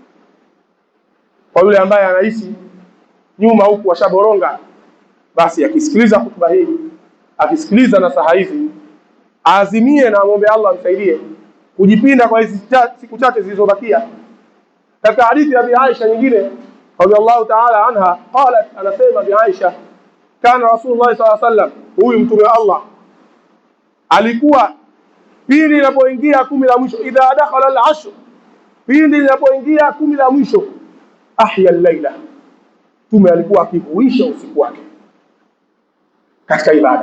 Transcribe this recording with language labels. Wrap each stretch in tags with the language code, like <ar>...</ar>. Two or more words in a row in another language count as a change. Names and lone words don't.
<sw>Kwa yule ambaye anahisi nyuma huku washaboronga, basi akisikiliza hutuba hii, akisikiliza nasaha hizi, azimie na muombe Allah amsaidie kujipinda kwa hizi siku chache zilizobakia. Katika hadithi ya Bi Aisha nyingine</sw> <ar>رضي الله تعالى عنها قالت,</ar> <sw>anasema Bi Aisha,</sw> <ar>كان رسول الله صلى الله عليه وسلم,</ar> <sw>huyu mtume wa Allah alikuwa pindi linapoingia 10 la mwisho,</sw> <ar>إذا دخل العشر,</ar> <sw>pindi linapoingia 10 la mwisho,</sw> <ar>أحيا الليل,</ar> <sw>mtume alikuwa akihuisha usiku wake katika ibada.</sw>